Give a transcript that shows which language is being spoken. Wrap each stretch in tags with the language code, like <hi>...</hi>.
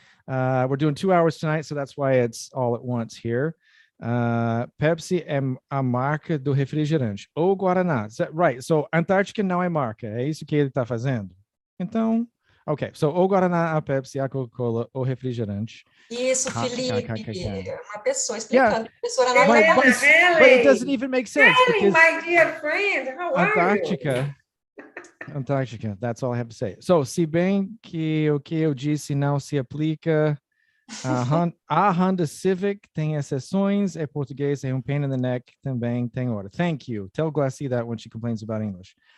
<en>We're doing 2 hours tonight, so that's why it's all at once here.</en> <pt>Pepsi é a marca do refrigerante, ou Guaraná.</pt> <en>Right, so</en> <pt>Antártica não é marca, é isso que ele está fazendo. Então, ok, so ou Guaraná, a Pepsi, a Coca-Cola, ou refrigerante. Isso, Felipe, uma pessoa explicando.</pt> <en>Yeah. Professora but it doesn't even make sense. Helena, my dear friend, how are you? Antártica, that's all I have to say.</en> <pt>So, se bem que o que eu disse não se aplica, a Honda Civic tem exceções, é português, é</pt> <en>pain in the neck,</en> <pt>também tem hora.</pt> <en>Thank you. Tell Glassy that when she complains about English.</en>